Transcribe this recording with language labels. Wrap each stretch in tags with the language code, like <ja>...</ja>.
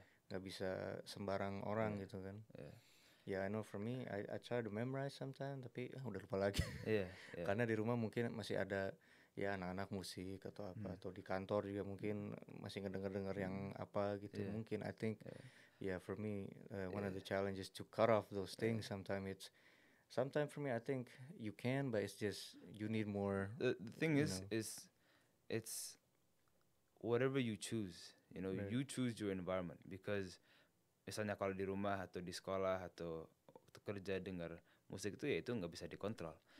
<id>Nggak bisa sembarang orang gitu kan.</id> <en>I know for me, I try to memorize sometimes,</en> <id>tapi udah lupa lagi. Karena di rumah mungkin masih ada ya anak-anak musik atau apa, atau di kantor juga mungkin masih ngedenger yang apa gitu. Mungkin</id> <en>I think for me one of the challenges to cut off those things. Sometimes for me I think you can, but it's just you need more. The thing is it's whatever you choose. You know, you choose your environment, because</en> <id>misalnya kalau di rumah atau di sekolah atau kerja dengar musik itu, ya itu nggak bisa dikontrol.</id>